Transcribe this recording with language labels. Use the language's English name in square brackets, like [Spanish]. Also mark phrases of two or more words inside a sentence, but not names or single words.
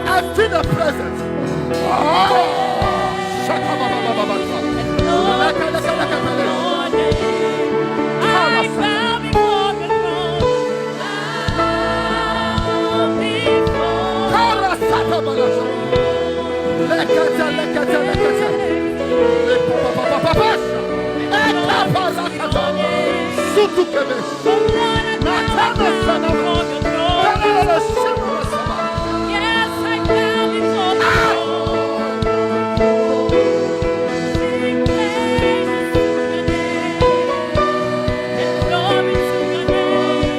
[English] feel the presence. Ah, shakabababababa. Leka, leka, leka, leka. I bow before the throne. Bow before. Kala satabalasa. Lekata, lekata, lekata. Lepapapapapasha. Ekapalakata. Sutukebe. Natana sanama. Kalala shimra sama. Yes, I bow before the throne. Sing praises to your name and glory to your name.